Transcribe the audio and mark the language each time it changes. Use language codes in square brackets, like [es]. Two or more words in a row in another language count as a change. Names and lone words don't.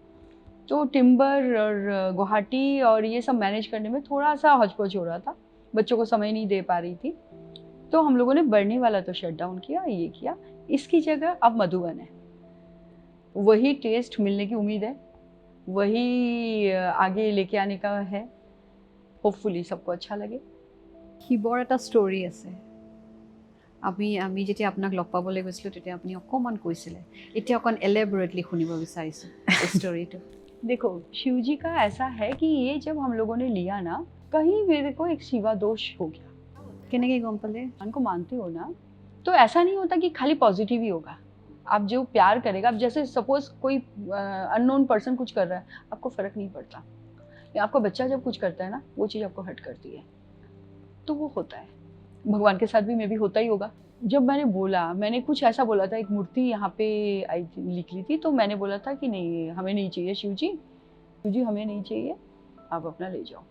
[hi] तो टिम्बर और गुवाहाटी और ये सब मैनेज करने में थोड़ा सा हौच-पौच हो रहा था, बच्चों को समय नहीं दे पा रही थी। तो हम लोगों ने बर्नी वाला तो [en] shut down [hi] किया, ये किया। इसकी जगह अब मधुबन है। वही टेस्ट मिलने की उम्मीद है, वही आगे लेके आने का है। होपफुली सबको अच्छा लगे। [as] শিৱৰ এটা ষ্টৰী আছে। আমি যেতিয়া আপোনাক লগ পাবলৈ গৈছিলোঁ তেতিয়া আপুনি অকণমান কৈছিলে, এতিয়া অকণ এলেবৰেটলি শুনিব বিচাৰিছোঁ এই ষ্টৰীটো। [hi] देखो, शिव जी का ऐसा है कि ये जब हम लोगों ने लिया ना, कहीं मेरे को एक शिवा दोष हो गया। [as] কেনেকৈ গম পালে? [hi] भगवान को मानते हो ना, तो ऐसा नहीं होता कि खाली पॉजिटिव ही होगा। आप जो प्यार करेगा, अब जैसे सपोज कोई [en] unknown person [hi] कुछ कर रहा है, आपको फर्क नहीं पड़ता, या आपका बच्चा जब कुछ करता है ना, वो चीज़ आपको हर्ट करती है, तो वो होता है। भगवान के साथ भी मे भी होता ही होगा। जब मैंने बोला, मैंने कुछ ऐसा बोला था, एक मूर्ति यहाँ पे आई थी, लिख ली थी, तो मैंने बोला था कि नहीं, हमें नहीं चाहिए शिव जी हमें नहीं चाहिए, आप अपना ले जाओ।